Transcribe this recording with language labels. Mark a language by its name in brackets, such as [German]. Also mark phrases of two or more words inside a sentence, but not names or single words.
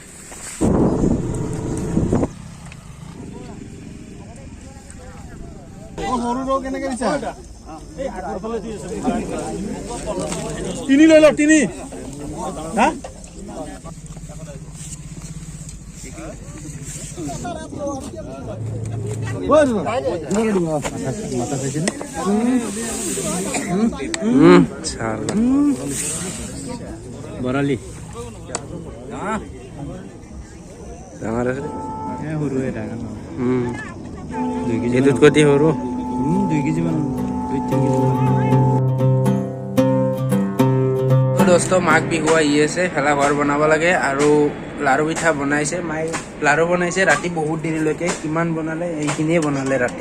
[Assamese] তিনি লৈ লওক তিনি হা বৰালি ডাঙৰ আছে সৰুৱে ডাঙৰ এইটোত কতি সৰু 2 কেজি মান 2-3 दोस्तों माघ बिहु आহি আছে, ভেলাঘৰ বনাব লাগে আৰু লাৰু পিঠা বনাইছে মাই। লাৰু বনাইছে ৰাতি বহুত দেৰিলৈকে, কিমান বনালে এইখিনিয়ে বনালে ৰাতি।